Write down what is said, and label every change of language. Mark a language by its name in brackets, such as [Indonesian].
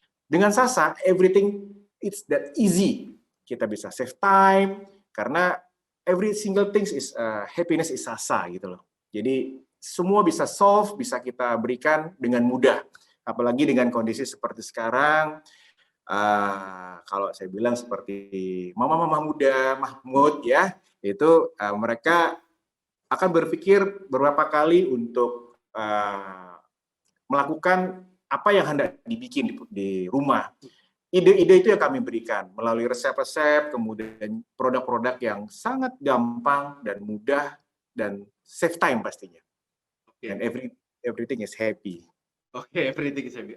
[English] Dengan Sasa, everything it's that easy. [Indonesian] Kita bisa [English] save time, karena every single things is happiness is Sasa [Indonesian] gitu loh. Jadi semua bisa solve, bisa kita berikan dengan mudah. Apalagi dengan kondisi seperti sekarang, kalau saya bilang seperti mama-mama muda, Mahmud ya, itu mereka akan berpikir beberapa kali untuk melakukan apa yang hendak dibikin di rumah. Ide-ide itu yang kami berikan melalui resep-resep, kemudian produk-produk yang sangat gampang dan mudah dan [English] save time [Indonesian] pastinya. Oke. [English] And everything is happy. Oke, everything is happy.